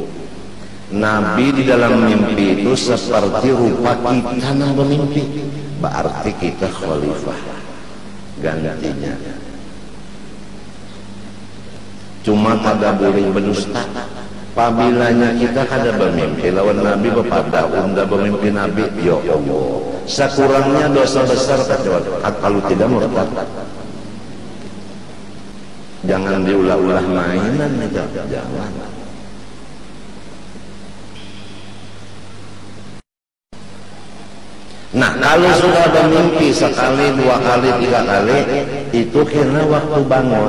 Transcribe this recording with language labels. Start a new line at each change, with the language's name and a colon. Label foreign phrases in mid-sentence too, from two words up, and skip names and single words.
Banjar: Nabi di dalam mimpi itu seperti rupa kita nang bermimpi. Berarti kita khalifah gantinya. Cuma kada boleh berdusta. Pabilanya kita kada bermimpi lawan Nabi bepada unda bermimpi Nabi, ya Allah.
Indonesian: Sekurangnya dosa besar kalau tidak murtad.
Banjar: Jangan diulah-ulah mainan aja, jangan. Nah, kalau sudah bermimpi sekali, dua kali, tiga kali, itu kira waktu bangun.